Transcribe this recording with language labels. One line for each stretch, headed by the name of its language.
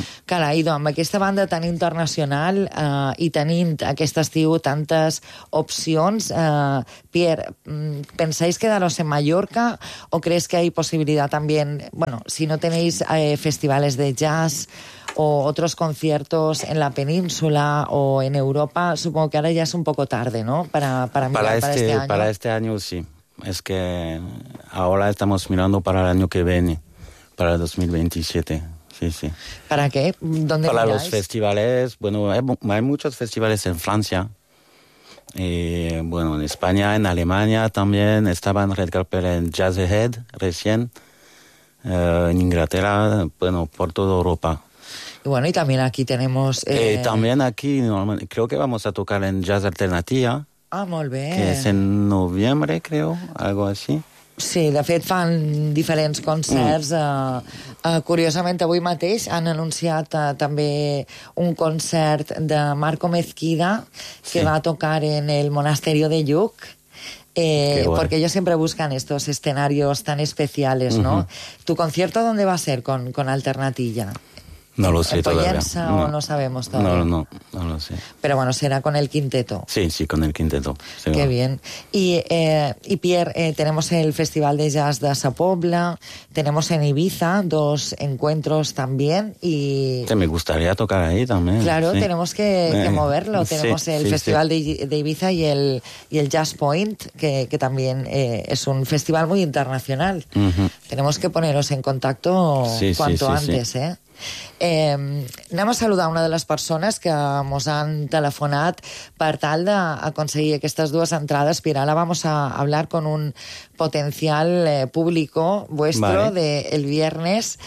Catalan: Carà, idò, amb aquesta banda tan internacional i tenint aquest estiu tantes opcions, Pierre,
Spanish: ¿pensáis quedaros en Mallorca
Catalan: o creus que hi ha possibilitat també,
Spanish: bueno, si no tenéis festivals de jazz o altres conciertos en la península o en Europa, supongo
Catalan: que ara ja és un poco tarde, ¿no?
Spanish: Para este año, sí. Es que ahora estamos mirando para el año que viene, para el 2027, sí. ¿Para qué? ¿Dónde miráis? Los festivales, bueno, hay muchos festivales en Francia, y bueno, en España, en Alemania también, estaba en Red Carpet en Jazz Ahead recién, en Inglaterra, bueno, por toda Europa. Y bueno, y también aquí tenemos... También aquí, normalmente, creo que vamos a tocar en Jazz Alternativa.
Catalan: Ah, molt bé. Que és en novembre,
Spanish: creo, algo así.
Catalan: Sí, de fet fan diferents concerts. Curiosament, avui mateix han anunciat també un concert de Marco Mezquida
Spanish: que va a tocar en el Monasterio de Lluc. Porque ellos siempre buscan estos escenarios tan especiales, ¿no? ¿Tu concierto dónde va a ser con Alternatilla? No lo sé todavía. ¿En Pollensa o no sabemos todavía? No lo sé. Pero bueno, será con el quinteto. Sí, con el quinteto. Sí, qué bien. Y Pierre, tenemos el Festival de Jazz de Sa Pobla, tenemos en Ibiza dos encuentros también y... Sí, me gustaría tocar ahí también. Claro, sí. Tenemos que moverlo. Tenemos el Festival de Ibiza y el Jazz Point, que también es un festival muy internacional. Tenemos que poneros en contacto cuanto antes.
Catalan: Anem a saludar una de les persones que ens han telefonat per tal d'aconseguir aquestes dues entrades.
Spanish: Pierre,
Catalan: ara
Spanish: vamos a hablar con un potencial público vuestro, vale, del viernes.